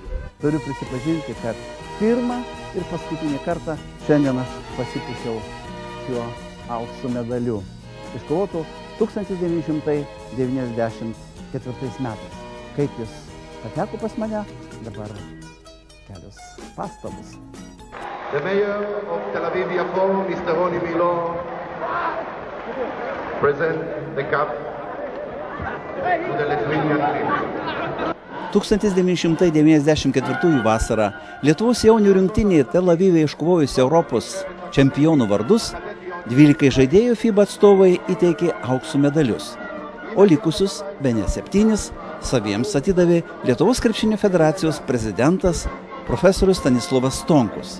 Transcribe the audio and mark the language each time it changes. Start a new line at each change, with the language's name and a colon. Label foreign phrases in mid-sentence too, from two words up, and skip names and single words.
Lithuanian: Turiu prisipažinti, kad pirmą ir paskutinį kartą šiandien aš pasipusiau šiuo aukso medaliu. Iškovotų 1994 metais. Kaip jis pateko pas mane, dabar kelios pastabos.
English: The mayor of Tel Aviv-Yafo, Mr. Roni Milo, present the cup to the Lithuanian team.
Lithuanian: 1994 vasarą Lietuvos jaunių rinktinė Tel Avive iškovojusi Europos čempionų vardus, 12 žaidėjų FIBA atstovai įteikė aukso medalius, o likusius bene 7 saviems atidavė Lietuvos krepšinio federacijos prezidentas profesorius Stanislovas Stonkus.